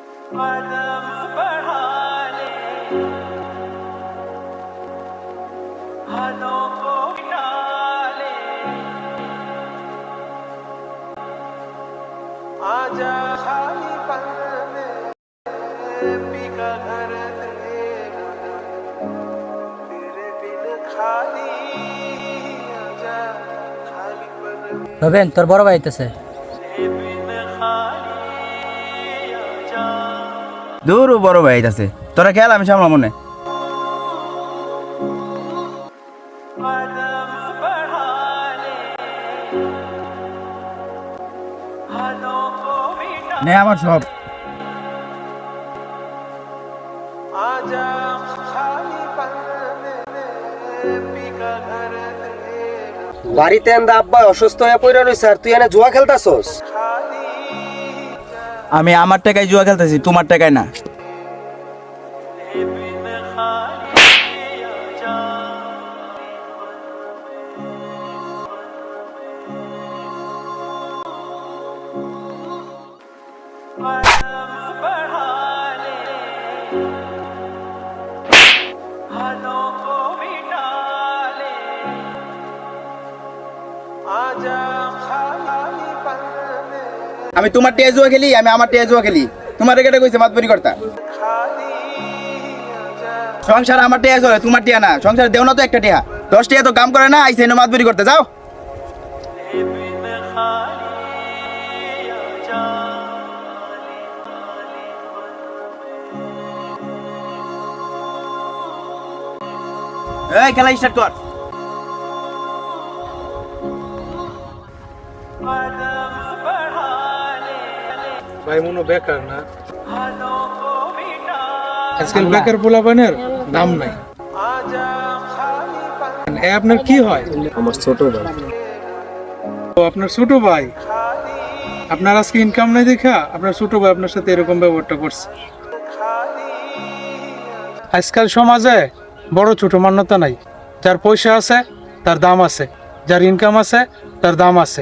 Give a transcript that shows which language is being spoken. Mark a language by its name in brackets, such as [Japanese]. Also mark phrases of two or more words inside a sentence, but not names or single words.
[Hindi] कदम बढ़ा ले, हदों को मिटा ले, आजा खाली पन में बिका घर तेरा, तेरे बिन खाली आजा खाली पन में [Bangla] রবেন তোর বড় ভাই আইতেছে। [Hindi] बिन खाली आजा। [Bangla] দূর বড় ভাই আছে, তোরা খেয়াল আমি সামলা মনে। [Hindi] कदम बढ़ा ले, हदों को मिटा [Bangla] নে আমার সব [Hindi] आजा खाली पन में बिका घर तेरा, [Bangla] বাড়িতে এন্দা আব্বা অসুস্থ হয়ে পড়ে রইছে আর তুই এনে জুয়া খেলতাছস? [Hindi] खाली [Bangla] আমি আমার টাকায় জুয়া খেলতেছি, তোমার টাকায় না। [Hindi] बिन खाली आजा। कदम बढ़ा ले, हदों को मिटा ले, आजा खाली पन में [Bangla] আমি তোমার টিয়া জুয়া খেলি, আমি আমার টিয়া জুয়া খেলি। তোমার রেগেটা কইছে মাতবরি কর্তা। [Hindi] खाली आजा। [Bangla] সংসার আমার টিয়া চলে, তোমার টিয়া না। সংসার দেও না তো একটা টিয়া, 10 টিয়া তো কাম করে না, আইছে এনে মাতবরি করতে যাও। [Hindi] बिन खाली आजा। [Bangla] এই খেলা স্টার্ট কর। [Hindi] कदम बढ़ा ले, [Bangla] ভাই মনে বেকার না, [Hindi] हदों को मिटा [Bangla] আজকাল বেকার পোলাপানের দাম নাই। [Hindi] आजा खाली पन [Bangla] এ আপনার কি হয়? আমার ছোট ভাই। ও আপনার ছোট ভাই। আপনার আজকে ইনকাম নাই দেখা আপনার ছোট ভাই আপনার সাথে এরকম ব্যবহারটা করছে। আজকাল সমাজে বড় ছোট মান্যতা নাই। যার পয়সা আছে তার দাম আছে, যার ইনকাম আছে তার দাম আছে।